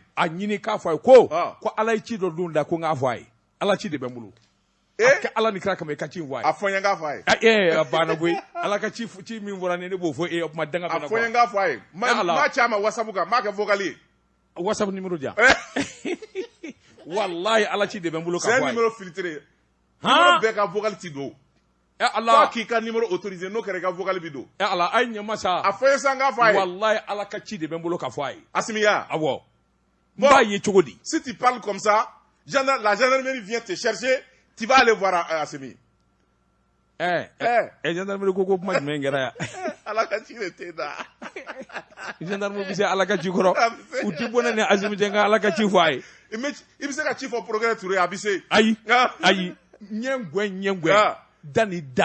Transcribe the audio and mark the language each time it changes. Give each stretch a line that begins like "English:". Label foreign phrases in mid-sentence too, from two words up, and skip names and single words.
Bambara: a ɲini k'a fɔ a ye ko Ala ye ci dɔ dun da ko n k'a fɔ a ye Ala ci de bɛ n bolo a kɛ Ala ni kira kama i ka ci in fɔ a ye a fɔ n ye n k'a fɔ a ye a banna koyi Ala ka ci min fɔra ne b'o fɔ e o kuma danga bɛ na a fɔ n ye n k'a fɔ a ye m'a ci a ma WhatsApp kan m'a kɛ vocal ye WhatsApp numéro di yan wallahi Ala ci de bɛ n bolo k'a fɔ a ye
French: c'est un numéro filtré
Bambara: numéro bɛɛ ka vocal ti don Allah k'i ka
French: numéro autorisé
Bambara: n'o kɛra i ka vocal bi don Allah a ye ɲɛma sa a fɔ n ye sa n k'a fɔ a ye wallahi Ala ka ci de bɛ n bolo k'a fɔ a ye Asimiya awɔ n b'a ye cogo di
French: si tu parles comme ça la gendarmerie vient te chercher tu vas aller voir Asimi
Bambara: gendarmerie ko kuma jumɛn kɛra yan Ala ka ci de t'e da gendarmerie bɛ se Ala ka ci kɔrɔ u ti bɔ ne ni Asimi cɛ n ka Ala ka ci fɔ a ye i bɛ se ka ci fɔ Progrès Touré a bɛ se ayi ɲɛngwɛ dani da